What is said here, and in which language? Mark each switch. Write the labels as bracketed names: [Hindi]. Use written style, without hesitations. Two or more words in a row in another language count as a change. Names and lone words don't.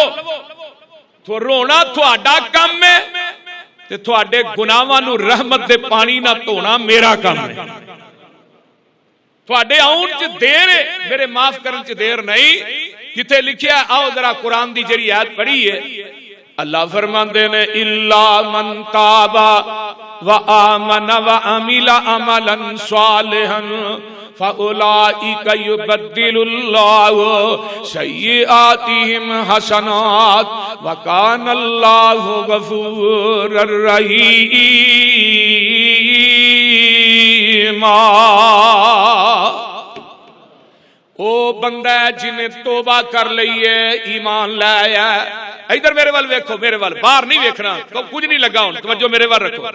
[Punjabi] ਤੋ ਰੋਣਾ ਥੋੜ੍ਹਾ ਕੰਮ ਹੈ, ਤੇ ਥੋੜ੍ਹੇ ਗੁਨਾਹਾਂ ਨੂੰ ਰਹਿਮਤ ਦੇ ਪਾਣੀ ਨਾ ਧੋਣਾ ਮੇਰਾ ਕੰਮ ਹੈ। ਥੋੜ੍ਹੇ ਆਉਣ ਚ ਦੇਰ ਹੈ, ਮੇਰੇ ਮਾਫ਼ ਕਰਨ ਚ ਦੇਰ ਨਹੀਂ। ਜਿੱਥੇ ਲਿਖਿਆ ਆਓ ਜ਼ਰਾ ਕੁਰਾਨ ਦੀ ਜਿਹੜੀ ਆਇਤ ਪੜ੍ਹੀ ਹੈ, ਅੱਲਾਹ ਫ਼ਰਮਾਂਦੇ ਨੇ [Arabic] إلا من تاب وآمن وعمل عملا صالحا فأولئك يبدل الله سيئاتهم حسنات وكان الله غفورا رحيما. [Punjabi] ਓ ਬੰਦਾ ਜਿਨ੍ਹੇ ਤੋਬਾ ਕਰ ਲਈਏ, ਈਮਾਨ ਲਿਆਇਆ। ਇੱਧਰ ਮੇਰੇ ਵੱਲ ਵੇਖੋ, ਮੇਰੇ ਵੱਲ, ਬਾਹਰ ਨਹੀਂ ਵੇਖਣਾ, ਤੋ ਕੁਝ ਨਹੀਂ ਲੱਗਾ ਹੁਣ, ਤਵੱਜੋ ਮੇਰੇ ਵੱਲ ਰੱਖੋ।